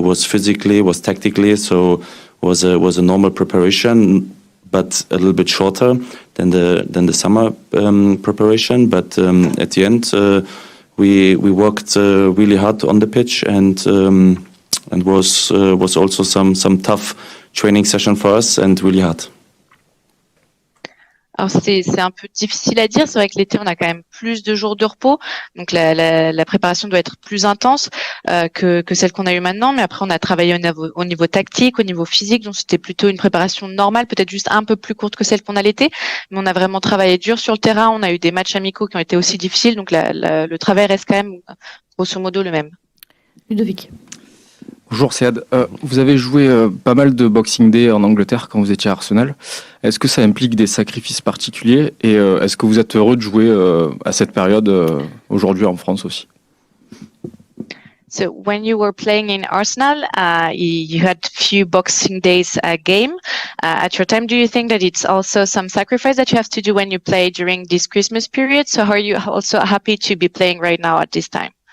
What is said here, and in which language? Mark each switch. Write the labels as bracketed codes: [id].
[en] Was physically, was tactically. So was a normal preparation, but a little bit shorter than the summer preparation. But at the end, we worked really hard on the pitch and was also some tough training session for us and really hard. [fr] Alors c'est un peu difficile à dire. C'est vrai que l'été on a quand même plus de jours de repos, donc la préparation doit être plus intense que celle qu'on a eue maintenant. Mais après on a travaillé au niveau tactique, au niveau physique, donc c'était plutôt une préparation normale, peut-être juste un peu plus courte que celle qu'on a l'été. Mais on a vraiment travaillé dur sur le terrain. On a eu des matchs amicaux qui ont été aussi difficiles, donc le travail reste quand même grosso modo le même. Ludovic. Bonjour Sead, vous avez joué pas mal de Boxing Day en Angleterre quand vous étiez à Arsenal. Est-ce que ça implique des sacrifices particuliers et est-ce que vous êtes heureux de jouer à cette période aujourd'hui en France aussi? [en] So when you were playing in Arsenal, you had few Boxing Days game. At your time, do you think that it's also some sacrifice that you have to do when you play during this Christmas period? So are you also happy to be playing right now at this time?